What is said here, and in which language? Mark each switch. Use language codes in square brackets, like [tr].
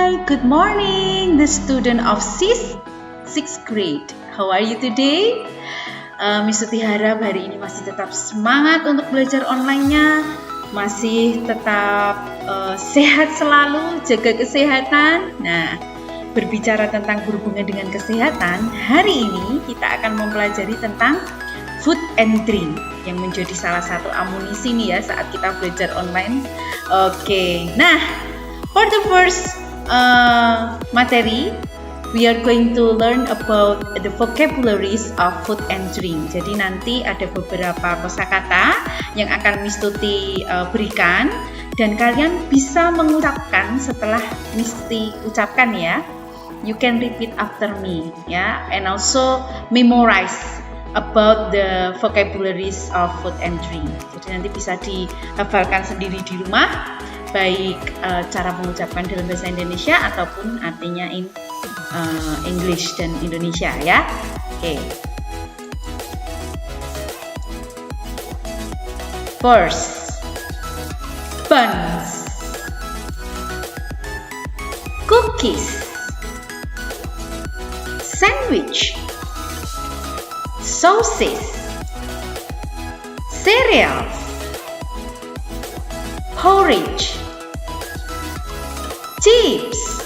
[en] good morning, the student of 6th grade. How are you today? [id] Miss Tuti harap hari ini masih tetap semangat untuk belajar online-nya, masih tetap sehat selalu, jaga kesehatan. Nah, berbicara tentang berhubungan dengan kesehatan, hari ini kita akan mempelajari tentang food and drink yang menjadi salah satu amunisi nih ya saat kita belajar online. [en] Oke, nah for the first materi, we are going to learn about the vocabularies of food and drink. [id] Jadi nanti ada beberapa kosakata yang akan Miss Tuti berikan dan kalian bisa mengucapkan setelah Miss Tuti ucapkan ya. [en] You can repeat after me ya, and also memorize about the vocabularies of food and drink. [id] Jadi nanti bisa dihafalkan sendiri di rumah, baik cara mengucapkan dalam bahasa Indonesia ataupun artinya [en] in English [id] dan Indonesia ya. Oke. [en] First, buns, cookies, sandwich, sausage, cereals, porridge, chips,